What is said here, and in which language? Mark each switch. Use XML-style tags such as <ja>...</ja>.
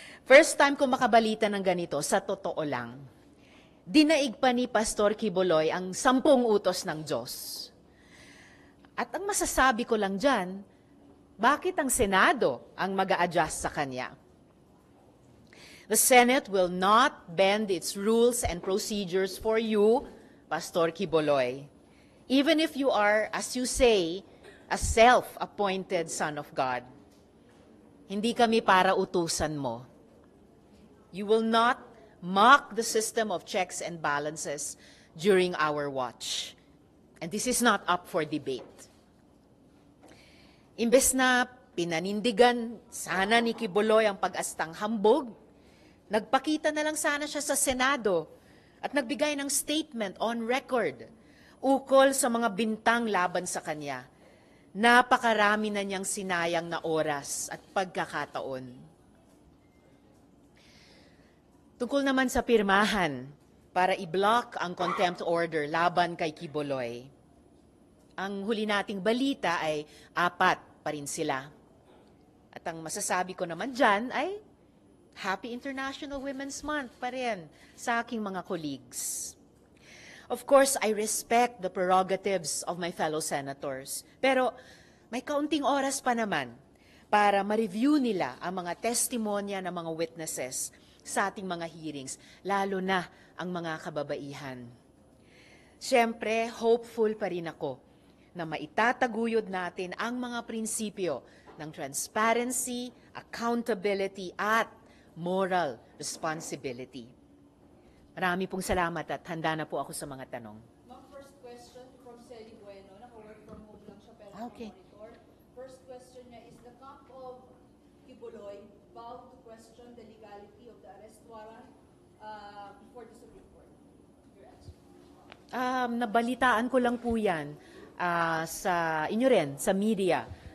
<tl>First time ko makabalita ng ganito, sa totoo lang. Dinaig pa ni Pastor Quiboloy ang 10 utos ng Diyos. At ang masasabi ko lang dyan, bakit ang Senado ang mag-a-adjust sa kanya?</tl> <en>The Senate will not bend its rules and procedures for you, Pastor Quiboloy. Even if you are, as you say, a self-appointed son of God.</en> <tl>Hindi kami para utusan mo.</tl> <en>You will not mock the system of checks and balances during our watch. And this is not up for debate.</en> <tl>Imbes na pinanindigan sana ni Quiboloy ang pag-astang hambog, nagpakita na lang sana siya sa Senado at nagbigay ng</tl> <en>statement on record</en> <tl>ukol sa mga bintang laban sa kanya. Napakarami na niyang sinayang na oras at pagkakataon. Tungkol naman sa pirmahan para i-block ang contempt order laban kay Quiboloy, ang huli nating balita ay 4 pa rin sila. At ang masasabi ko naman dyan ay</tl> <en>Happy International Women's Month</en> <tl>pa rin sa aking mga colleagues.</tl> <en>Of course, I respect the prerogatives of my fellow senators.</en> <tl>Pero may kaunting oras pa naman para ma-review nila ang mga testimonya ng mga witnesses sa ating mga hearings, lalo na ang mga kababaihan. Siyempre, hopeful pa rin ako na maitataguyod natin ang mga prinsipyo ng transparency, accountability, at moral responsibility. Marami pong salamat at handa na po ako sa mga tanong.</tl> <en>Ma'am, first question from Celi Bueno.</en> <tl>Naka-work from home lang siya pero Okay.</tl> <en>monitor. First question niya is, the camp of Quiboloy vowed to question the legality of the arrest warrant before the Supreme Court. Your answer.</en> <tl>Nabalitaan ko lang po yan sa inyo rin, sa media.</tl>